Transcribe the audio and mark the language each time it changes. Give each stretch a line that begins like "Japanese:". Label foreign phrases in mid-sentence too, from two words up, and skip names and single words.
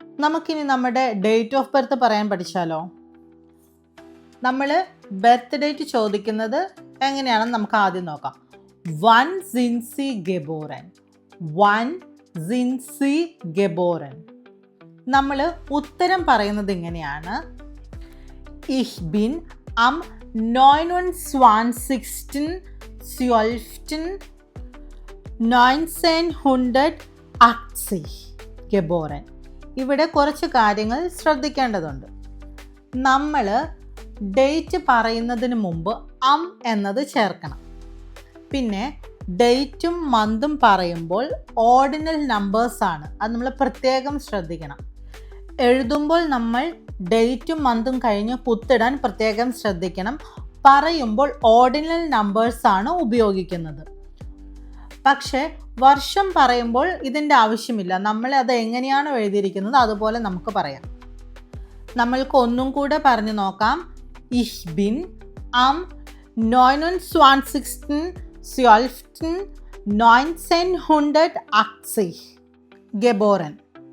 Malayalam: നമുക്കിനി നമ്മുടെ
English: date of birth
Malayalam: പറയാൻ പഠിച്ചാലോ? നമ്മൾ
English: birth date
Malayalam: ചോദിക്കുന്നത് എങ്ങനെയാണെന്ന് നമുക്ക് ആദ്യം നോക്കാം.
German: വൺ sind Sie geboren? വൺ sind Sie geboren?
Malayalam: നമ്മൾ ഉത്തരം പറയുന്നത് ഇങ്ങനെയാണ്.
German: Ich bin am 29.12.1980 geboren.
Malayalam: ഇവിടെ കുറച്ച് കാര്യങ്ങൾ ശ്രദ്ധിക്കേണ്ടതുണ്ട്. നമ്മൾ ഡേറ്റ് പറയുന്നതിന് മുമ്പ് എന്നത് ചേർക്കണം. പിന്നെ ഡേറ്റും മന്തും പറയുമ്പോൾ
English: ordinal numbers,
Malayalam: അത് നമ്മൾ പ്രത്യേകം ശ്രദ്ധിക്കണം. എഴുതുമ്പോൾ നമ്മൾ ഡേറ്റും മന്തും കഴിഞ്ഞ് കുത്തിടാൻ പ്രത്യേകം ശ്രദ്ധിക്കണം. പറയുമ്പോൾ
English: ordinal numbers
Malayalam: ഉപയോഗിക്കുന്നത്. പക്ഷേ വർഷം പറയുമ്പോൾ ഇതിൻ്റെ ആവശ്യമില്ല. നമ്മൾ അത് എങ്ങനെയാണോ എഴുതിയിരിക്കുന്നത് അതുപോലെ നമുക്ക് പറയാം. നമ്മൾക്ക് ഒന്നും കൂടെ പറഞ്ഞു നോക്കാം.
German: Ich bin am 29.12.1980 geboren.